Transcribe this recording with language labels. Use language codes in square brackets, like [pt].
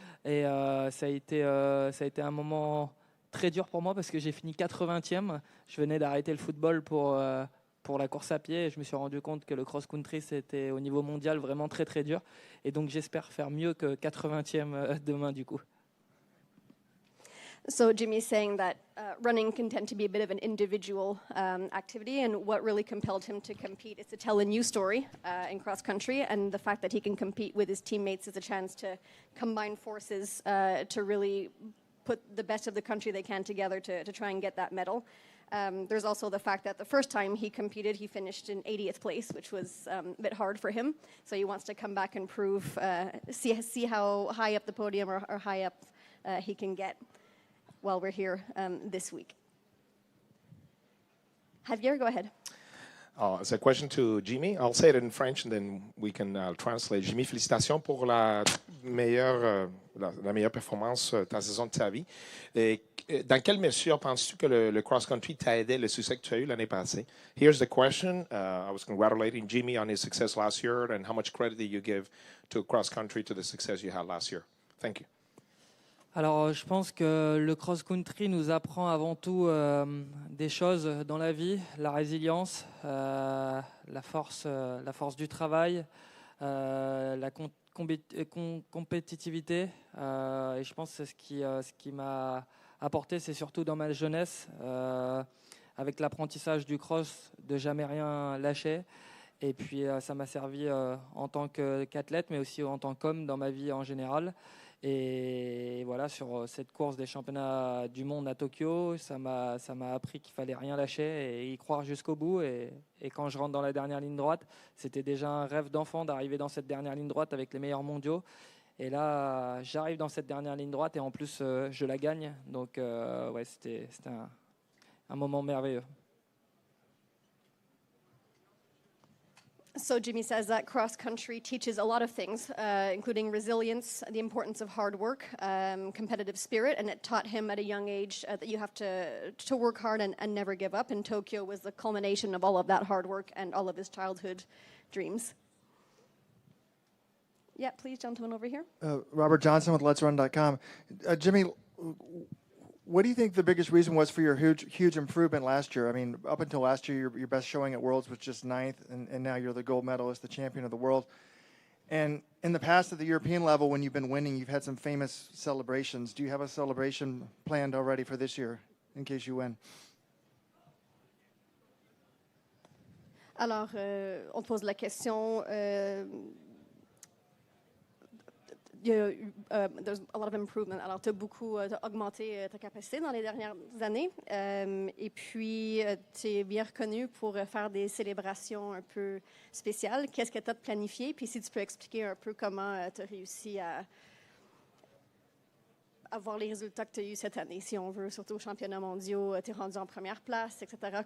[fr] Et ça a été un moment très dur pour moi parce que j'ai fini 80e. Je venais d'arrêter le football pour la course à pied et je me suis rendu compte que le cross-country, c'était au niveau mondial vraiment très très dur. Et donc j'espère faire mieux que 80e demain du coup. [en] So Jimmy's saying that running can tend to be a bit of an individual activity, and what really compelled him to compete is to tell a new story in cross country, and the fact that he can compete with his teammates is a chance to combine forces to really put the best of the country they can together to try and get that medal. There's also the fact that the first time he competed, he finished in 80th place, which was a bit hard for him. So he wants to come back and prove, see how high up the podium or high up he can get while we're here this week. Javier, go ahead. It's a question to Jimmy. I'll say it in French and then we can translate. [fr] Jimmy, félicitations pour la meilleure performance de ta saison de ta vie. Et dans quelle mesure penses-tu que le cross-country t'a aidé le succès que tu as eu l'année passée? [en] Here's the question. I was congratulating Jimmy on his success last year, and how much credit do you give to cross-country to the success you had last year? Thank you. [fr] Alors, je pense que le cross-country nous apprend avant tout des choses dans la vie, la résilience, la force du travail, la compétitivité. Et je pense que ce qui m'a apporté, c'est surtout dans ma jeunesse, avec l'apprentissage du cross, de jamais rien lâcher. Et puis, ça m'a servi en tant qu'athlète, mais aussi en tant qu'homme dans ma vie en général. Et voilà, sur cette course des championnats du monde à Tokyo, ça m'a appris qu'il fallait rien lâcher et y croire jusqu'au bout. Et quand je rentre dans la dernière ligne droite, c'était déjà un rêve d'enfant d'arriver dans cette dernière ligne droite avec les meilleurs mondiaux. Et là, j'arrive dans cette dernière ligne droite et en plus, je la gagne. Donc, ouais, c'était un moment merveilleux. [en] So Jimmy says that cross-country teaches a lot of things, including resilience, the importance of hard work, competitive spirit, and it taught him at a young age that you have to work hard and never give up. And Tokyo was the culmination of all of that hard work and all of his childhood dreams. Yeah, please, gentleman over here. Robert Johnson with Let'sRun.com. Jimmy, what do you think the biggest reason was for your huge improvement last year? I mean, up until last year, your best showing at Worlds was just 9th, and now you're the gold medalist, the champion of the world. And in the past at the European level, when you've been winning, you've had some famous celebrations. Do you have a celebration planned already for this year, in case you win? [fr] Alors, on te pose la question... [en] there's a lot of improvement. [fr] Alors, tu as beaucoup augmenté ta capacité dans les dernières années. Et puis, tu es bien reconnu pour faire des célébrations un peu spéciales. Qu'est-ce que tu as planifié? Puis, si tu peux expliquer un peu comment tu as réussi à avoir les résultats que tu as eus cette année, si on veut, surtout aux championnats mondiaux, tu es rendu en première place, etc.